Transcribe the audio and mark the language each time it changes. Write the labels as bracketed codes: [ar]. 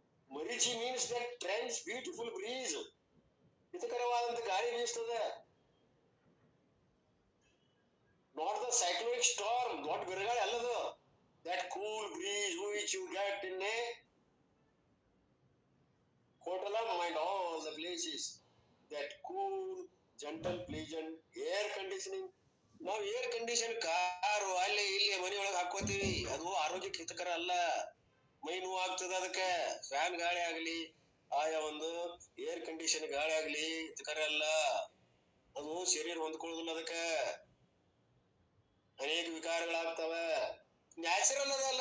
[en] ಮರೀಚಿ means that trends beautiful breeze. [kn] ಹಿತಕರವಾದಂತ ಗಾಳಿ ಬೀಸ್ತದ. [en] not the cyclonic storm, [kn] ದೊಡ್ಡ ಬಿರುಗಾಳಿ ಅಲ್ಲದು. [en] That cool breeze which you get in a hotel and all the places. That cool, gentle, pleasant air conditioning. [kn] ನಾವು air condition car ಅಲ್ಲಿ ಇಲ್ಲಿ ಮನೆಯೊಳಗೆ ಹಾಕೋತೀವಿ. ಅದು ಆರೋಗ್ಯಕ್ಕೆ ಹಿತಕರ ಅಲ್ಲ. ಮೈ ನೋವು ಆಗ್ತದ. ಅದಕ್ಕೆ ಫ್ಯಾನ್ ಗಾಳಿ ಆಗ್ಲಿ, ಆಯಾ ಒಂದು ಏರ್ ಕಂಡೀಷನ್ ಗಾಳಿ ಆಗ್ಲಿ ಹಿತಕರ ಅಲ್ಲ. ಅದು ಶರೀರ ಹೊಂದ್ಕೊಳ್ಳೋದಿಲ್ಲ. ಅದಕ್ಕೆ ಅನೇಕ ವಿಕಾರಗಳಾಗ್ತವ. ನ್ಯಾಚುರಲ್ ಅದಲ್ಲ.